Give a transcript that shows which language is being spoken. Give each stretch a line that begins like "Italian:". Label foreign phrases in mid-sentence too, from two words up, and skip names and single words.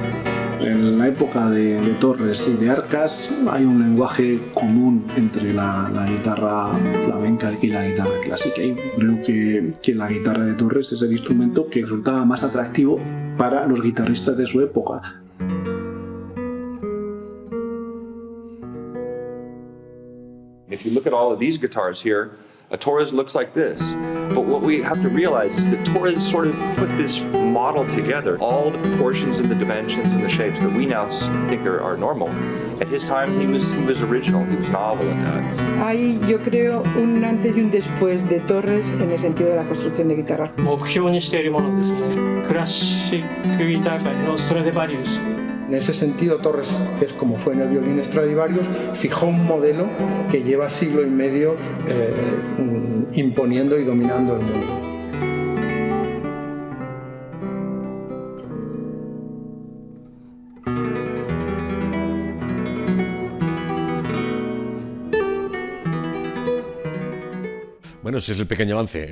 Spanish: En la época de Torres y de Arcas hay un lenguaje común entre la guitarra flamenca y la guitarra clásica. Y creo que la guitarra de Torres es el instrumento que resultaba más atractivo para los guitarristas de su época.
English: If you look at all of these guitars here, a Torres looks like this. But what we have to realize is that Torres sort of put this model together, all the proportions and the dimensions and the shapes that we now think are normal. At his time, he was original, he was novel at that.
Spanish: Hay, yo creo, un antes y un después de Torres en el sentido de la construcción de guitarra.
Japanese: 目標にしているものですね。クラシックギター界のストラディバリウス。
Spanish: En ese sentido, Torres es como fue en el violín Stradivarius, fijó un modelo que lleva siglo y medio imponiendo y dominando el mundo. Bueno, ese es el pequeño avance.